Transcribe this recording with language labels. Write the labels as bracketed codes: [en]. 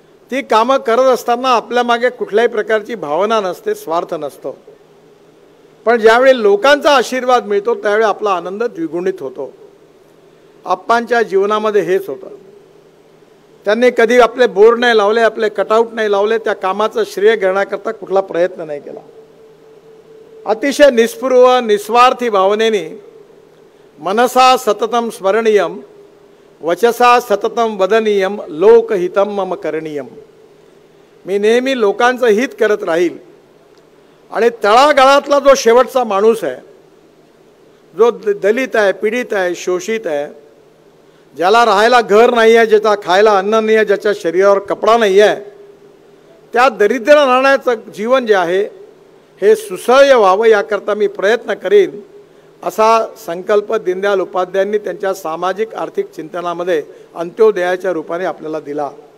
[mr] ती कामं करत असताना आपल्या मागे कुठल्याही प्रकारची भावना नसते, स्वार्थ नसतो. पण ज्यावेळी लोकांचा आशीर्वाद मिळतो त्यावेळी आपला आनंद द्विगुणित होतो. आप्पांच्या जीवनामध्ये हेच होतं. त्यांनी कधी आपले बोर्ड नाही लावले, आपले कटआउट नाही लावले, त्या कामाचं श्रेय घेण्याकरता कुठला प्रयत्न नाही केला. अतिशय निस्पृह निस्वार्थी भावनेने [sa] मनसा सततम स्मरणीयम वचसा सततम वदनीयम लोकहितम मम करणीयम. [mr] मी नेहमी लोकांचं हित करत राहील. आणि तळागाळातला जो शेवटचा माणूस आहे, जो दलित आहे, पीडित आहे, शोषित आहे, ज्याला राहायला घर नाही आहे, ज्याचा खायला अन्न नाही आहे, ज्याच्या शरीरावर कपडा नाही आहे, त्या दरिद्र राहण्याचं जीवन जे आहे हे सुसह्य व्हावं याकरता मी प्रयत्न करीन, असा संकल्प दीनदयाल उपाध्यायांनी त्यांच्या सामाजिक आर्थिक चिंतनामध्ये अंत्योदयाच्या रूपाने आपल्याला दिला.